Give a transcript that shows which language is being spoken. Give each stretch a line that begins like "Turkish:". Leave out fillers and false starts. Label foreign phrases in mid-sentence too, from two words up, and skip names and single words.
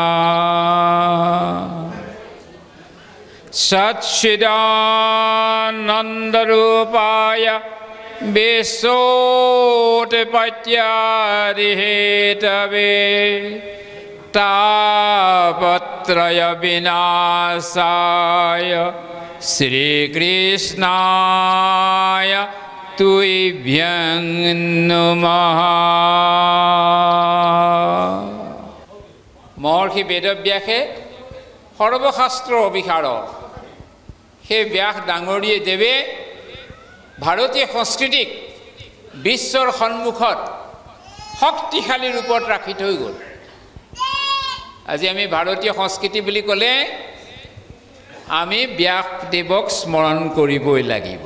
Sanskrit: सच्चिदानन्दरूपाय विश्वोत्पत्यादिहेतवे तापत्रय विनाशाय श्रीकृष्णाय तुभ्यं नमः। महर्षि वेदव्यासे सर्वशास्त्र अभिशारद
Assamese: সেই ব্যাস ডাঙৰীয়ে দেৱে ভাৰতীয় সংস্কৃতিক বিশ্বৰ সন্মুখত শক্তিশালী ৰূপত ৰাখি থৈ গ'ল। আজি আমি ভাৰতীয় সংস্কৃতি বুলি ক'লে আমি ব্যাসদেৱক স্মৰণ কৰিবই লাগিব।